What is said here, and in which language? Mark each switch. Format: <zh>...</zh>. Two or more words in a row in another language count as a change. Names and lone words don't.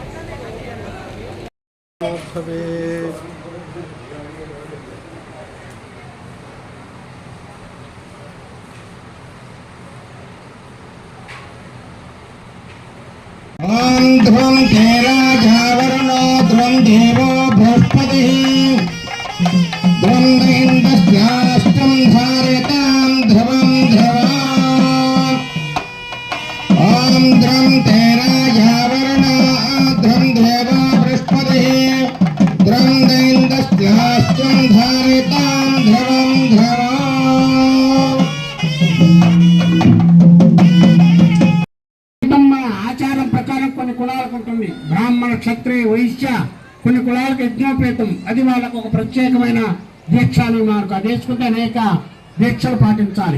<sa>ध्रुवं राजावरणो ध्रुवं देवो बृहस्पतिः ध्रुवं दैन्द्रस्याष्टं धारयतां ध्रुवं ध्रुवा ॐ ध्रुवं राजावरणो ध्रुवं देवो बृहस्पतिः ध्रुवं दैन्द्रस्याष्टं धारयतां ध्रुवं ध्रुवा</sa> <te>ఆచారం ప్రకారం కొన్ని కులాలకు ఉంటుంది. బ్రాహ్మణ క్షత్రియ వైశ్య కొన్ని కులాలకు యజ్ఞోపేతం, అది వాళ్ళకు ఒక ప్రత్యేకమైన దీక్షలు మార్కు అది వేసుకుంటే అనేక దీక్షలు పాటించాలి.</te>